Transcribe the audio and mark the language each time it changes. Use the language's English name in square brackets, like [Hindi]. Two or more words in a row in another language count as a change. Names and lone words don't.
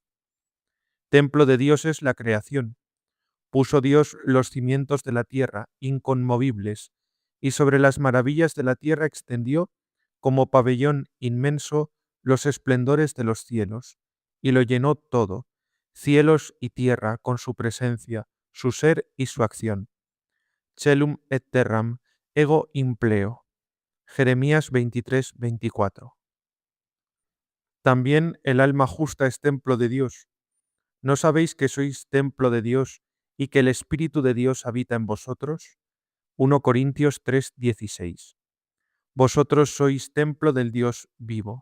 [Spanish] Templo de Dios es la creación. Puso Dios los cimientos de la tierra, inconmovibles, y sobre las maravillas de la tierra extendió, como pabellón inmenso, los esplendores de los cielos, y lo llenó todo, cielos y tierra, con su presencia, su ser y su acción. [Latin] Celum et terram, ego impleo. [Spanish] Jeremías 23-24. También el alma justa es templo de Dios. ¿No sabéis que sois templo de Dios y que el Espíritu de Dios habita en vosotros? 1 Corintios 3:16. Vosotros sois templo del Dios vivo.